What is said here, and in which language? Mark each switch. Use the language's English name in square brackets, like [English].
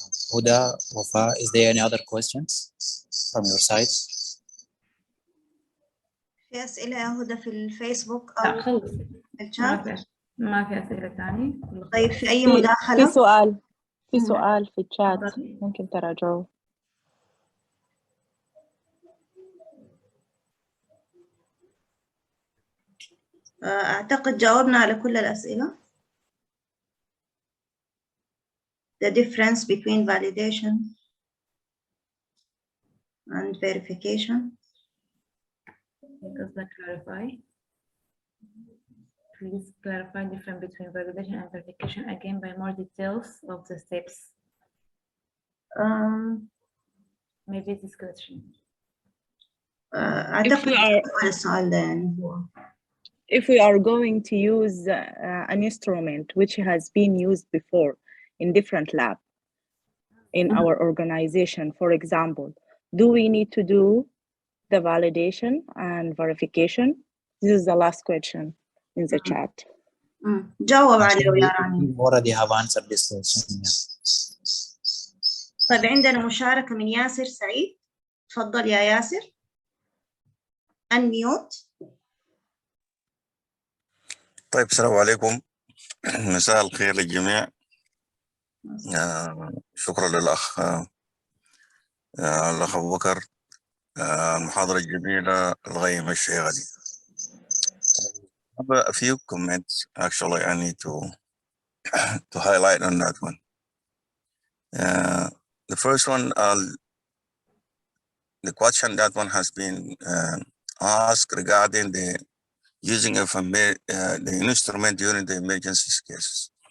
[English] Huda, Wafa, is there any other questions from your side? [Arabic] في أسئلة يا هدى في الفيسبوك أو لا خلص، في الشات؟ ما في أسئلة ثانية. طيب في أي مداخلة؟ في سؤال في الشات ممكن تراجعوه. أعتقد جاوبنا على كل الأسئلة. [English] The difference between validation and verification. Does that clarify? Please clarify the difference between validation and verification again by more details of the steps. Maybe this question. [Arabic] أعتقد السؤال ده يعني هو. [English] If we are going to use an instrument which has been used before in different lab in our organization, for example, do we need to do the validation and verification? This is the last question in the chat. [Arabic] جاوب عليه يا راني. [English] Already have answered this question. [Arabic] طيب عندنا مشاركة من ياسر سعيد. تفضل يا ياسر. unmute. طيب السلام عليكم. مساء الخير للجميع. شكرا للأخ أبو بكر، المحاضرة الجميلة الغيمة الشيقة دي. [English] A few comments actually I need to highlight on that one. The first one, the question that one has been asked regarding the using of the instrument during the emergency cases.